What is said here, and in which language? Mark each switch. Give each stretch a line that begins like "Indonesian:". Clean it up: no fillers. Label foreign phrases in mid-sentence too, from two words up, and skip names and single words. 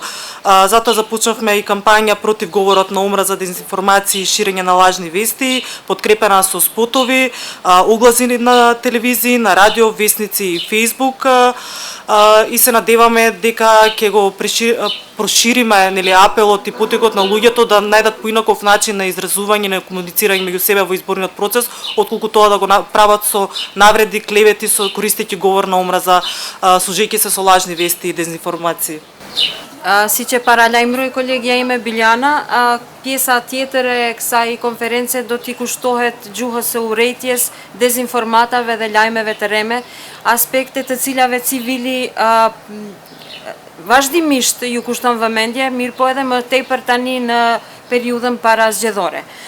Macedonian: Затоа започнавме и кампања против говорот на омраза, дезинформации и ширење на лажни вести, подкрепена со спотови, огласи на телевизии, на радио, вестници и Фејсбук, и се надеваме дека ќе го прошириме нели апелот и потекот на луѓето да најдат поинаков начин на изразување, на комуницирање меѓу себе во изборниот процес, отколку тоа да го направат со навреди, клевети, со користејќи говор на омраза, служејќи се со лажни вести и дезинформации.
Albanian: Si që paralajmëroj kolegja ime Biljana, pjesa tjetër e kësaj konference do t'i kushtohet gjuhës së urrëties, dezinformatave dhe lajmeve të rreme, aspekte të cilave Civili vazhdimisht ju kushton vëmendje, mirë po edhe më tepër tani në periudhën parazgjedhore.